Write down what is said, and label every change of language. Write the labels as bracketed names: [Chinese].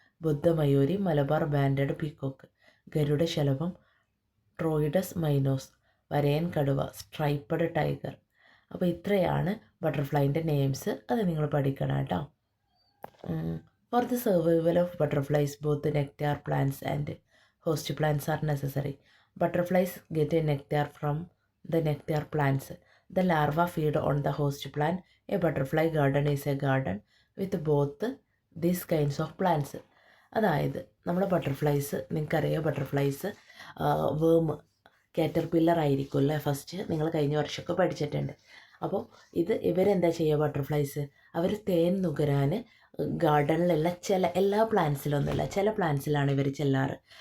[Malayalam] ബുദ്ധമയൂരി, Malabar banded peacock; ഗരുഡശലഭം, ട്രോയിഡസ് മൈനോസ്; വരയൻ കടുവ, സ്ട്രൈപ്പഡ് tiger. അപ്പോൾ ഇത്രയാണ് ബട്ടർഫ്ലൈൻ്റെ നെയിംസ്. അത് നിങ്ങൾ പഠിക്കണം കേട്ടോ. [English] For the survival of butterflies both nectar plants and host plants are necessary. Butterflies get a nectar from the nectar plants. The larvae feed on the host plant. A butterfly garden is a garden with both these kinds of plants. [Malayalam] അതായത് നമ്മുടെ butterflies, നിങ്ങൾക്കറിയാം butterflies വേം caterpillar ആയിരിക്കും അല്ലേ first, നിങ്ങൾ കഴിഞ്ഞ വർഷമൊക്കെ പഠിച്ചിട്ടുണ്ട്. അപ്പോൾ ഇവരെന്താ ചെയ്യുക, ബട്ടർഫ്ലൈസ് അവർ തേൻ നുകരാൻ ഗാർഡനിലുള്ള എല്ലാ പ്ലാന്റ്സിലൊന്നുമില്ല, ചില പ്ലാന്റ്സിലാണ് ഇവർ ചെല്ലാറ്.